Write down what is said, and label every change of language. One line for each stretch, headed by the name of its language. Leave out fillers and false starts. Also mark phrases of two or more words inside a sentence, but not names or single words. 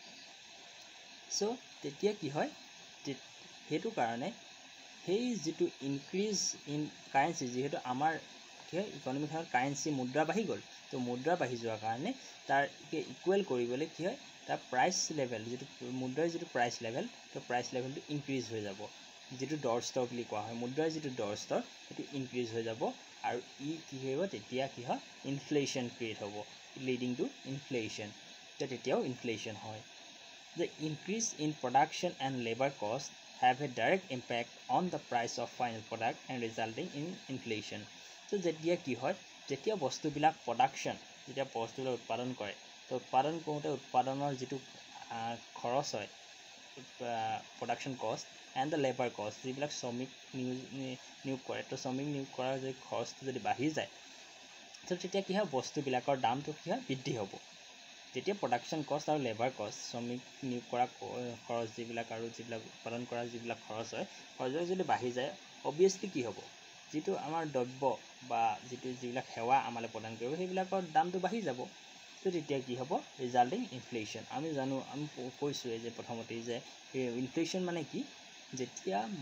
Assamese: সো তেতিয়া কি হয় হেতু কাৰণে হেই যেটো
English: increase in currency
Assamese: যেহেতু আমাৰ কি হয় ইকোনমিখনত কাৰেন্সি মুদ্ৰা বাঢ়ি গ'ল তো মুদ্ৰা বাঢ়ি যোৱাৰ কাৰণে তাৰ ইকুৱেল কৰিবলৈ কি হয় তাৰ
English: price level
Assamese: যেটো মুদ্ৰাৰ যেটো
English: price level
Assamese: তো
English: price level
Assamese: ইনক্ৰিজ হৈ যাব যেটো ডৰ ষ্টক বুলি কোৱা হয় মুদ্ৰাৰ যেটো ডৰ ষ্টক এটো ইনক্ৰিজ হৈ যাব আৰু ই কি হ'ব তেতিয়া কি হয় ইনফ্লেশ্যন ক্ৰিয়েট হ'ব
English: leading to inflation
Assamese: তেতিয়াও ইনফ্লেশ্যন হয়
English: the increase in production and labor cost have a direct impact on the price of final product and resulting in inflation so
Assamese: যেতিয়া কি হয় যেতিয়া বস্তুবিলাক প্ৰডাকশন যেতিয়া বস্তুবিলাক উৎপাদন কৰে তো উৎপাদন কৰোতে উৎপাদনৰ যেটো খৰচ হয়
English: production cost and the labor cost
Assamese: যিবিলাক শ্ৰমিক নিয়োগ কৰে তো শ্ৰমিক নিয়োগ কৰাৰ যে খৰচটো যদি বাঢ়ি যায় তো তেতিয়া কি হয় বস্তুবিলাকৰ দামটো কি হয় বৃদ্ধি হ'ব যেতিয়া
English: production cost
Assamese: আৰু
English: labor cost
Assamese: শ্ৰমিক নিয়োগ কৰা খৰচ যিবিলাক আৰু যিবিলাক উৎপাদন কৰা যিবিলাক খৰচ হয় খৰচ যদি বাঢ়ি যায় অবিয়াসলি কি হ'ব যেটো আমাৰ দ্ৰব্য বা যিবিলাক সেৱা আমালে প্ৰদান কৰিব সেইবিলাকৰ দামটো বাঢ়ি যাব তো তেতিয়া কি হ'ব
English: resulting inflation
Assamese: আমি জানো আমি কৈছো যে প্ৰথমতে যে ইনফ্লেশ্যন মানে কি যেতিয়া